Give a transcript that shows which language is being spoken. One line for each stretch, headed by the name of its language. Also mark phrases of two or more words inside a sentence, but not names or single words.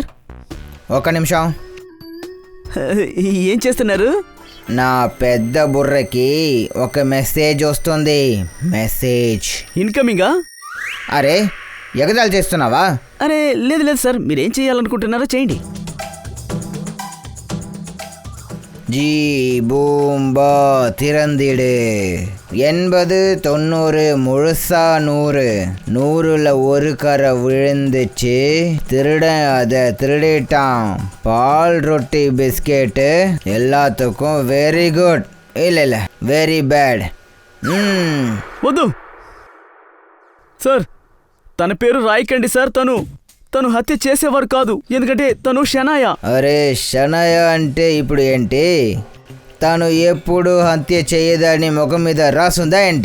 Telugu: ఒక నిమిషం. ఏం చేస్తున్నారు? నా పెద్ద బుర్రకి ఒక మెసేజ్ వస్తుంది. మెసేజ్ ఇన్కమింగా? అరే ఎగతాళి చేస్తున్నావా? అరే లేదు లేదు సార్, మీరేం చేయాలనుకుంటున్నారో చేయండి.
Tamil: ஜி பூம்பா திறந்திடு 80 90 முழுசா 100 100ல ஒரு கரை விழுந்துச்சு. திருடன் அதை திருடிட்டான். பால் ரொட்டி பிஸ்கெட்டு எல்லாத்துக்கும்
English: very good. இல்ல very bad.
Telugu: వద్దు సార్, తన పేరు రాయకండి సార్. తను హత్య చేసేవారు కాదు, ఎందుకంటే తను షనాయ. అరే షనాయ అంటే ఇప్పుడు ఏంటి? తను ఎప్పుడు హత్య చేయదని ముఖం మీద రాసుందా ఏంటి?